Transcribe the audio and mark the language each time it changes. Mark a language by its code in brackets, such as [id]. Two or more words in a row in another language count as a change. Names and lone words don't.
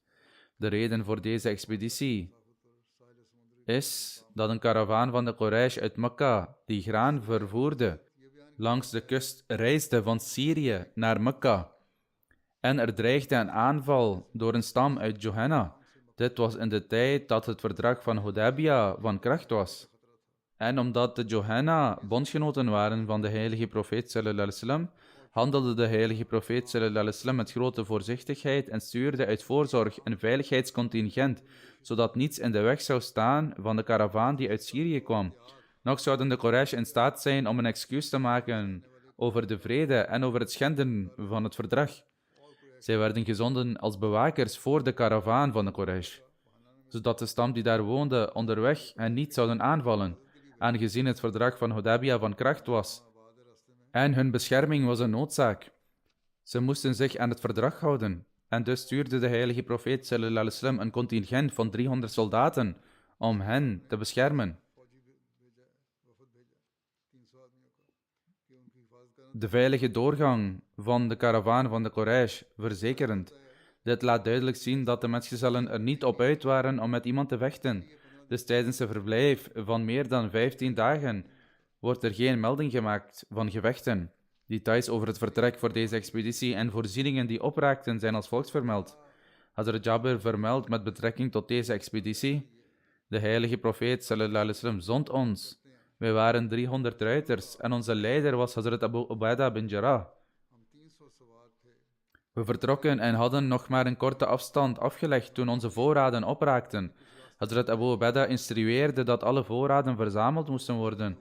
[nl] De reden voor deze expeditie is dat een karavaan van de Quraysh uit Mekka, die graan vervoerde, langs de kust reisde van Syrië naar Mekka. En er dreigde een aanval door een stam uit Juhana. Dit was in de tijd dat het verdrag van Hudaybiyah van kracht was. En omdat de Juhana bondgenoten waren van de heilige profeet [ar] صلى الله عليه وسلم, [nl] handelde de heilige profeet [ar] صلى الله عليه وسلم [nl] met grote voorzichtigheid en stuurde uit voorzorg een veiligheidscontingent, zodat niets in de weg zou staan van de karavaan die uit Syrië kwam. Nog zouden de Quraysh in staat zijn om een excuus te maken over de vrede en over het schenden van het verdrag. Zij werden gezonden als bewakers voor de karavaan van de Quraysh, zodat de stam die daar woonde onderweg hen niet zouden aanvallen, aangezien het verdrag van Hudaybiyah van kracht was. En hun bescherming was een noodzaak. Ze moesten zich aan het verdrag houden. En dus stuurde de heilige profeet [ar] صلى الله عليه وسلم [nl] een contingent van 300 soldaten om hen te beschermen. De veilige doorgang van de karavaan van de Quraysh verzekerend. Dit laat duidelijk zien dat de metgezellen er niet op uit waren om met iemand te vechten. Dus tijdens een verblijf van meer dan 15 dagen wordt er geen melding gemaakt van gevechten. Details over het vertrek voor deze expeditie en voorzieningen die opraakten zijn als volgt vermeld. Hazrat Jabir vermeldt met betrekking tot deze expeditie: de heilige profeet [ar] صلى الله عليه وسلم [nl] zond ons. Wij waren 300 ruiters en onze leider was Hazrat Abu Ubaidah bin Jarrah. We vertrokken en hadden nog maar een korte afstand afgelegd toen onze voorraden opraakten. Hazrat Abu Ubaidah instrueerde dat alle voorraden verzameld moesten worden.